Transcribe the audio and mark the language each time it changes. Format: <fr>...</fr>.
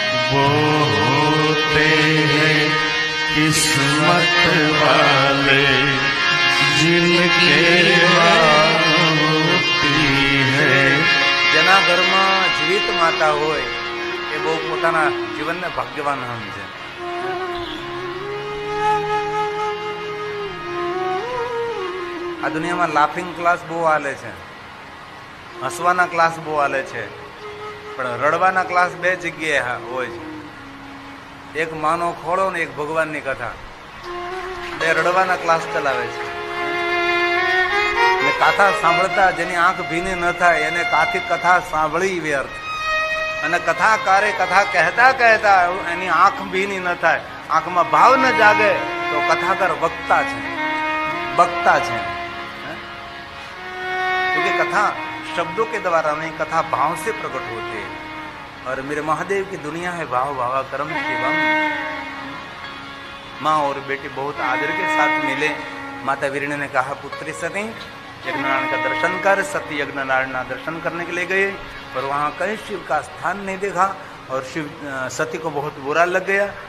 <hi>वो होते हैं किस्मत वाले जिनके माँ होती है.</hi> <gu>જેના ઘરમાં જીવિત માતા હોય એ બહુ પોતાના જીવનને ભાગ્યવાન સમજે. આ દુનિયામાં લાફિંગ ક્લાસ બહુ હાલે છે, હસવાના ક્લાસ બહુ હાલે છે, પણ રડવાના ક્લાસ બે જગ્યાએ હોય છે. એક માનો ખોળો ને એક ભગવાનની કથા, બે રડવાના ક્લાસ ચલાવે છે. કથા સાંભળતા જેની આંખ ભીની ન થાય એને કથા સાંભળી વ્યર્થ, અને કથાકારે કથા કહેતા કહેતા એની આંખ ભીની ન થાય, આંખમાં ભાવ ન જાગે તો</gu> <hi>कथाकार वक्ता है, वक्ता है, क्योंकि कथा शब्दों के द्वारा नहीं, कथा भाव से प्रकट होते हैं। और मेरे महादेव की दुनिया है भाव भावा कर्म शिवम। माँ और बेटी बहुत आदर के साथ मिले। माता वीरणी ने कहा, पुत्री सती यज्ञनारायण का दर्शन कर। सती यज्ञनारायण दर्शन करने के लिए गए, पर वहाँ कहीं शिव का स्थान नहीं देखा और शिव सती को बहुत बुरा लग गया।</hi>